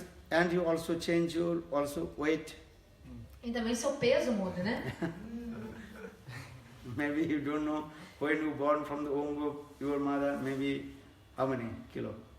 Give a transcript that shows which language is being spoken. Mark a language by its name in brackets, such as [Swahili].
[English] And you also change your weight. [Portuguese] E também seu peso muda, né? [English] Maybe you don't know when you born from the womb of your mother, maybe how many kilo?